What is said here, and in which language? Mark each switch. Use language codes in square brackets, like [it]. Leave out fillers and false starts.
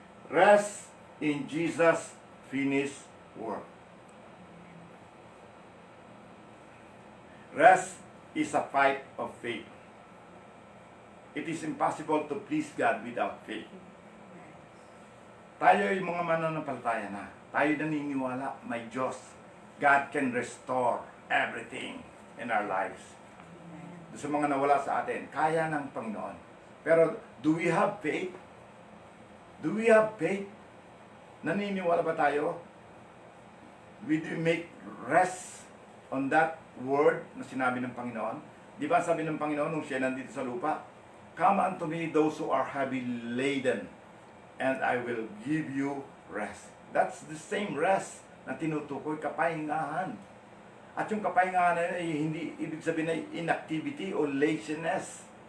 [en] Rest in Jesus' finished work. Rest is a fight of faith. It is impossible to please God without faith. [tl] Tayo yung mga mananampalataya na. Tayo naniniwala, may Diyos. [en] God can restore everything in our lives. [tl] Sa mga nawala sa atin, kaya ng Panginoon. [en] Pero, do we have faith? Do we have faith? [tl] Naniniwala ba tayo? [en] Will we make rest on that word [tl] na sinabi ng Panginoon? Di ba sabi ng Panginoon nung siya nandito sa lupa? [en] Come unto me those who are heavy laden, and I will give you rest. That's the same rest [tl] na tinutukoy, kapahingahan. At yung kapahingahan na yun ay hindi ibig sabihin ay inactivity o laziness.